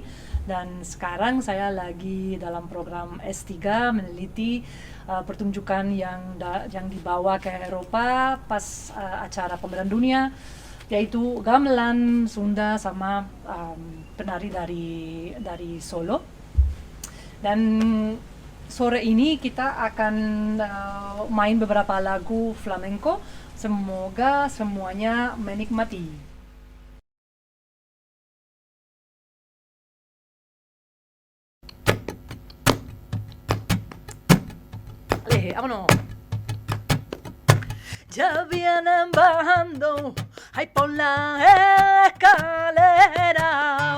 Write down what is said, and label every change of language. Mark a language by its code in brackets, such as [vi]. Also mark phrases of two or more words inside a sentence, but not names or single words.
[id] Dan sekarang saya lagi dalam program S3 meneliti pertunjukan yang dibawa ke Eropa pas acara Pameran Dunia, yaitu gamelan Sunda sama penari dari Solo. Dan sore ini kita akan main beberapa lagu flamenco. Semoga semuanya menikmati. [es] Ale, vámonos. Ya vienen bajando, ahí por la escalera.